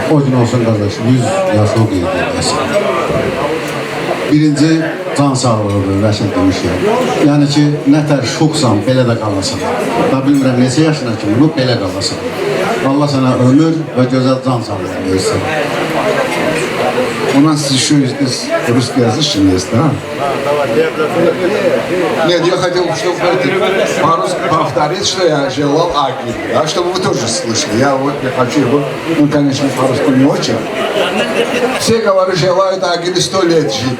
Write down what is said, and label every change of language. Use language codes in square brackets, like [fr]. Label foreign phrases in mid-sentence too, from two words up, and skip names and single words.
[az] O gün olsun qardaşım, 100 yaşlı qeyd edilməsin. Birinci, can sağlığıdır, Rəşid demişəm. Yəni ki, nətər şoxsan, belə də qalasan. Və bilmirəm, neçə yaşına kimi, bunu belə qalasan. Allah sənə ömür və gözəl can sağlığı versin. [ru] У нас еще есть русскоязычный есть, да? Нет, я хотел, чтобы по-русски повторить, что я желал Аки, да, чтобы вы тоже слышали. Я хочу его, ну, конечно, по-русски не очень. Все, говорят, желают Агиле 100 лет жить.